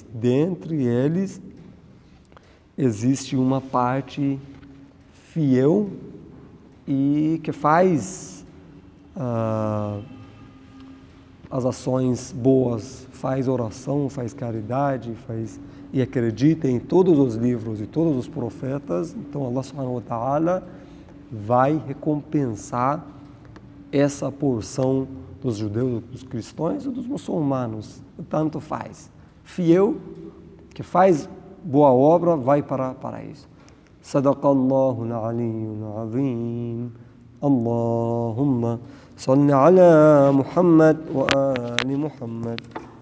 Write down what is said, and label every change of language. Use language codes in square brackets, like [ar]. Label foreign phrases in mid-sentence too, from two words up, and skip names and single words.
[pt] Dentre eles existe uma parte fiel e que faz as ações boas, faz oração, faz caridade, e acredita em todos os livros e todos os profetas. Então [ar] الله سبحانه وتعالى [pt] vai recompensar essa porção dos judeus, dos cristãos e dos muçulmanos, tanto faz. Fiel, que faz boa obra, vai para paraíso. [ar] صدق الله العلي العظيم. اللهم صل على محمد وآل محمد.